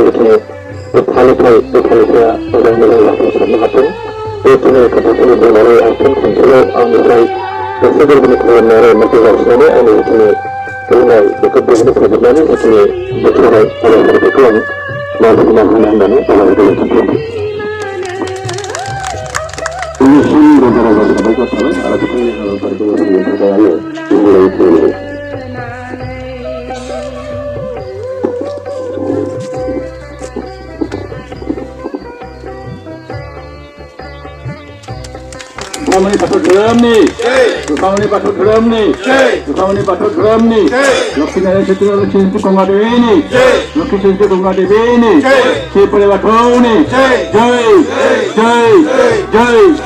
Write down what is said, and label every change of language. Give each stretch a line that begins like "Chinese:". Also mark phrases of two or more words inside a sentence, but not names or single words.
Bodo: जिखिनि बे फालिथाया मोजां मोजां जाफुंसारनो हाथों बेखिनि खोथाखौनो बुंनानै आं फिन खनसेबाव आंनिफ्राय गोसो गोरबोनि खालामनाय आरो अननायखौ जासिनानै आंनि जिखिनि बुंनाय बेखौ बेजोंनो फोजोबनानै जिखिनि बोथोराव हाबाफारि बेखौ आं मावफुंना होनो होननानै आं गोजोन्थों खालामबाय दिनैसिम रोजा रोजा साबायखर थाबाय आरो बिथांनि हाबाफारिखौ होनो थाखाय आङो गुबुनै फोरमायबाय Kamani Bathau Dhoromni Kamani Bathau Dhoromni Kamani Bathau Dhoromni Lokhi Narayan Kshetra Lokhi Ganga Dewi ni Lokhi Kshetra Ganga Dewi ni Sri Puri Bathau ni Jai Jai Jai